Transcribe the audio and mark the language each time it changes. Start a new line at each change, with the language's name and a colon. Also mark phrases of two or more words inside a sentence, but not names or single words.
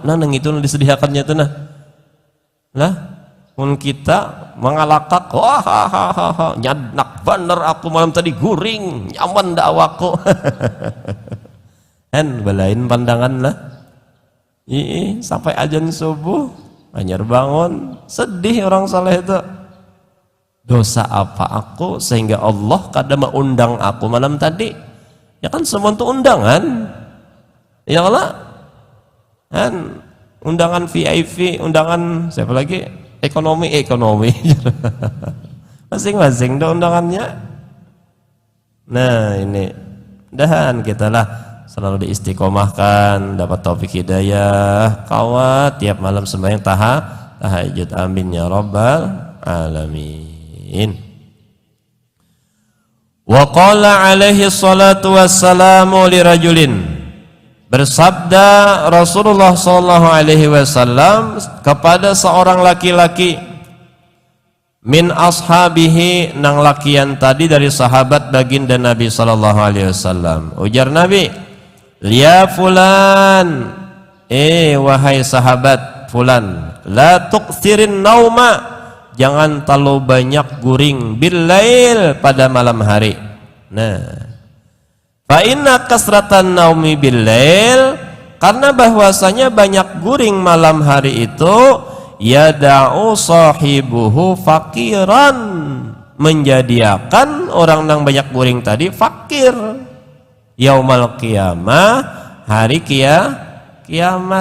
Banjar: Nah nang itu nanti disedihakannya tuh nah. Lah pun kita mengalakak, wah nyadak bener aku malam tadi guring, nyaman dah awaku. Kan belain pandangan lah. Sampai azan subuh anyar bangun, sedih orang saleh itu. Dosa apa aku sehingga Allah kada mengundang aku malam tadi? Ya kan semua itu undangan. Ya Allah. Kan undangan VIP, undangan siapa lagi? Ekonomi. Masing-masing ada undangannya. Nah ini dahan kita lah selalu diistiqomahkan, dapat taufik hidayah, kawat tiap malam sembahyang tahajud.
Arabic: آمين يا رب العالمين. وقال عليه الصلاة والسلام لرجل,
Banjar: bersabda Rasulullah
Arabic: صلى الله عليه وسلم
Banjar: kepada seorang laki-laki,
Arabic: من أصحابه,
Banjar: nang lakian tadi dari sahabat baginda Nabi
Arabic: صلى الله عليه وسلم.
Banjar: Ujar Nabi,
Arabic: يا فلان,
Banjar: wahai sahabat fulan,
Arabic: لا تكثر النوم,
Banjar: jangan terlalu banyak guring, billail, pada malam hari. Nah,
Arabic: فإن كثرة النوم بالليل,
Banjar: karena bahwasanya banyak guring malam hari itu,
Arabic: يدع صاحبه فقيرا,
Banjar: menjadikan orang yang banyak guring tadi fakir
Arabic: يوم القيامة,
Banjar: hari kiamat.